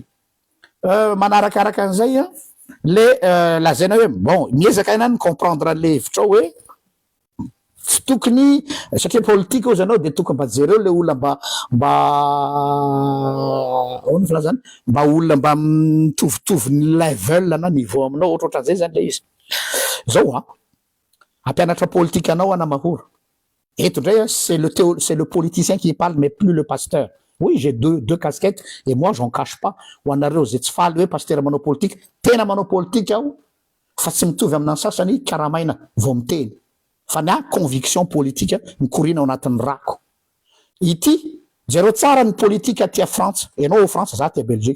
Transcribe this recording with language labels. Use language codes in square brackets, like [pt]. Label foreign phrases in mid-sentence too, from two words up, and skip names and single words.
[mg] Manarakaraka an'izay le lazaina hoe bon miezaka ihany ny comprendre le hevitra hoe tsy tokony satria politika ozy anao de tokony mba jereo le olona mba ahoana filazany mba olona mba mitovitovy ny level na niveau aminao ohatrohatran'izay zany le izy. Zao ampianatra politika anao anamahoro. Eto ndray [fr] c'est le politicien qui parle mais plus le pasteur. Oui, j'ai deux casquettes et moi j'en cache pas. [mg] Ho anareo zay tsy faly hoe pasteur manao politique, tena manao politique aho fa tsy mitovy amin'ny sasany karamaina vao miteny. Fa na [fr] conviction politique [mg] mikorina ao anatin'ny rako. Ity jereo tsara ny politika aty a France, enao France za ty a Belgique.